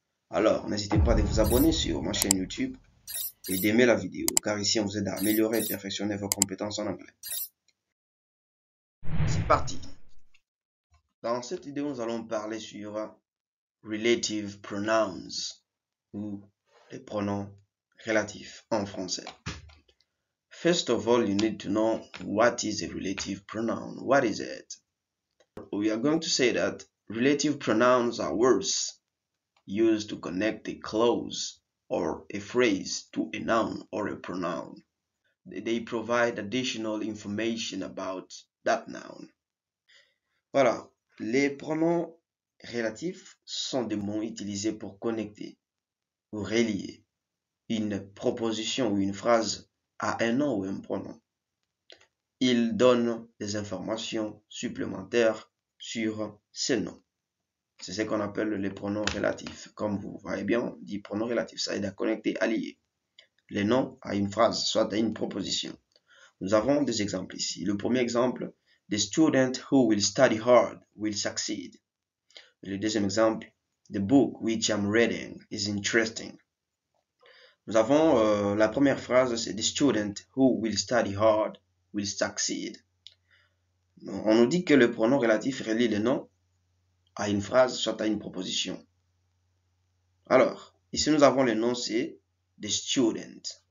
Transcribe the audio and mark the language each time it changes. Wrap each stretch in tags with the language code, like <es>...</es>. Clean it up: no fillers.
<fr>Alors, n'hésitez pas à vous abonner sur ma chaîne YouTube et d'aimer la vidéo, car ici on vous aide à améliorer et perfectionner vos compétences en anglais. C'est parti! Dans cette vidéo, nous allons parler sur relative pronouns ou les pronoms relatifs en français.</fr> <en>First of all, you need to know what is a relative pronoun. What is it? We are going to say that relative pronouns are words used to connect a clause or a phrase to a noun or a pronoun. They provide additional information about that noun.</en> <fr>Voilà, les pronoms relatifs sont des mots utilisés pour connecter ou relier une proposition ou une phrase à un nom ou un pronom. Ils donnent des informations supplémentaires sur ces noms. C'est ce qu'on appelle les pronoms relatifs. Comme vous voyez bien, on dit pronoms relatifs, ça aide à connecter, à lier les noms à une phrase, soit à une proposition. Nous avons des exemples ici. Le premier exemple,</fr> <en>the student who will study hard will succeed.</en> <fr>Le deuxième exemple,</fr> <en>the book which I'm reading is interesting.</en> <fr>Nous avons la première phrase, c'est</fr> <en>the student who will study hard will succeed.</en> <fr>On nous dit que le pronom relatif relie le nom à une phrase, soit à une proposition. Alors, ici nous avons le nom, c'est</fr> <en>the student.</en>